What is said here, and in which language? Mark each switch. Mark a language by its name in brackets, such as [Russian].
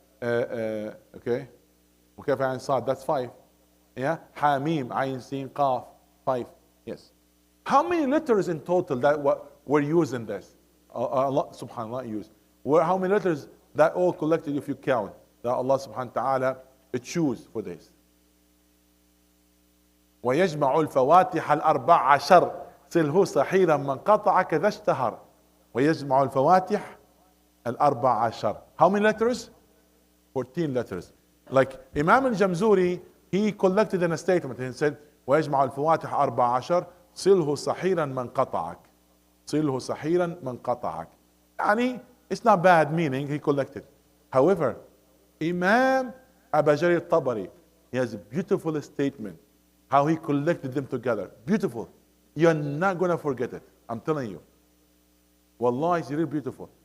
[English] Okay. Kaf, Ain, Sad. That's 5. Yeah. Hamim, Ain, Sin, Qaf. 5. Yes. How many letters in total that were used in this? Allah subhanAllah used. How many letters that all collected if you count that Allah subhanahu wa ta'ala choose for this? [Arabic] ويجمع الفواتح الأربع عشر سله صحيرا من قطع كذا اشتهر ويجمع الفواتح الأربع عشر. [English] How many letters? 14 letters. Like Imam al-Jamzuri, he collected in a statement. He said [Arabic] ويجمع الفواتح أربع عشر صله صحيرا من قطعك. صله صحيرا من قطعك. [English] يعني it's not bad meaning he collected. However, Imam Abu Jarir al-Tabari, he has a beautiful statement how he collected them together. Beautiful. You're not going to forget it. I'm telling you. Wallah, it's really beautiful.